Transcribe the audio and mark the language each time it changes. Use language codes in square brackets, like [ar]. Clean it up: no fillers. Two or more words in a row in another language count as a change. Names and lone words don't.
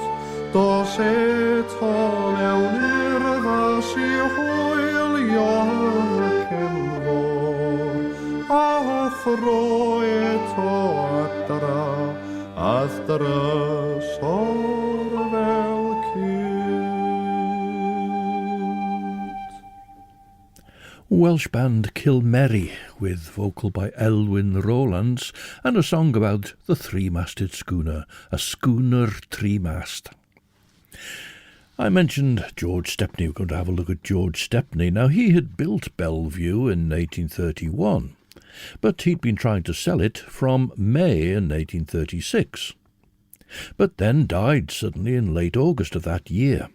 [cy] Dos eto mewn i'r ddas I hwylio y cefnfor, a thro eto adra, ath drysor fel cynt. [en] Welsh band CILMERI, with vocal by Elwyn Rowlands, and a song about the three-masted schooner, a schooner three-mast. I mentioned George Stepney. We're going to have a look at George Stepney. Now, he had built Belle View in 1831, but he'd been trying to sell it from May in 1836, but then died suddenly in late August of that year.